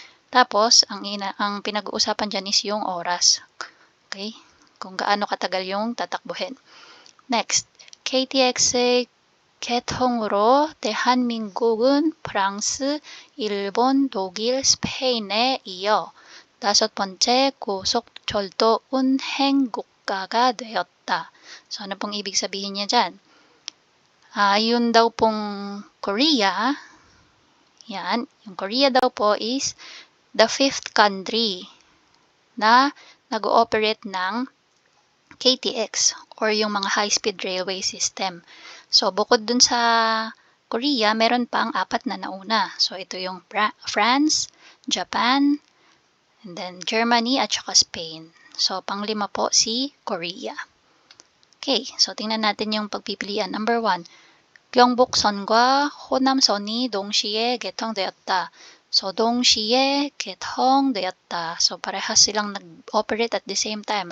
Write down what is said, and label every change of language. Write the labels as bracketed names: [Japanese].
[Filipino] Tapos, ang pinag-uusapan dyan is yung oras. Okay? Kung gaano katagal yung tatakbuhin. [Korean] Next, KTX의 개통으로 대한민국은 프랑스, 일본, 독일, 스페인에 이어 5번째 고속철도 운행 국가가 되었다. [Filipino] So, ano pong ibig sabihin niya dyan? Yun daw pong Korea, yan, yung Korea daw po [English] is the 5th country [Filipino] na nag-ooperate ng KTX or yung mga high-speed railway system. So, bukod dun sa Korea, meron pang 4 na nauna. So, ito yung France, Japan, and then Germany at saka Spain. So, pang-5 po si Korea. Okay, so tingnan natin yung pagpipilian. [English] Number 1, [Korean] 경북선과 호남선이 동시에 개통되었다. So, 동시에 개통되었다. [Filipino] So, parehas silang nag-operate [English] at the same time.